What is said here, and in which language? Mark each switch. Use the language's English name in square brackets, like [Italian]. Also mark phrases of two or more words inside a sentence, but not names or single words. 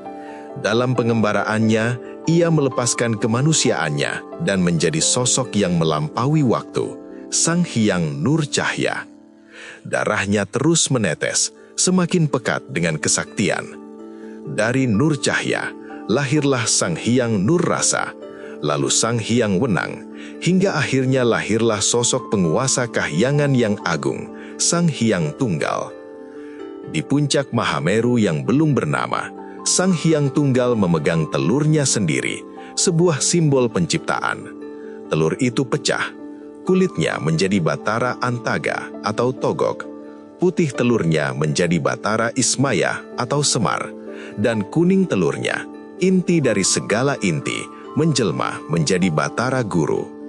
[Indonesian] Dalam pengembaraannya, ia melepaskan kemanusiaannya dan menjadi sosok yang melampaui waktu, Sang Hyang Nur Cahya. Darahnya terus menetes, semakin pekat dengan kesaktian. Dari Nur Cahya, lahirlah Sang Hyang Nur Rasa, lalu Sang Hyang Wenang, hingga akhirnya lahirlah sosok penguasa kahyangan yang agung, Sang Hyang Tunggal. Di puncak Mahameru yang belum bernama, Sang Hyang Tunggal memegang telurnya sendiri, sebuah simbol penciptaan. Telur itu pecah, kulitnya menjadi Batara Antaga atau Togok, putih telurnya menjadi Batara Ismaya atau Semar, dan kuning telurnya, inti dari segala inti, menjelma menjadi Batara Guru.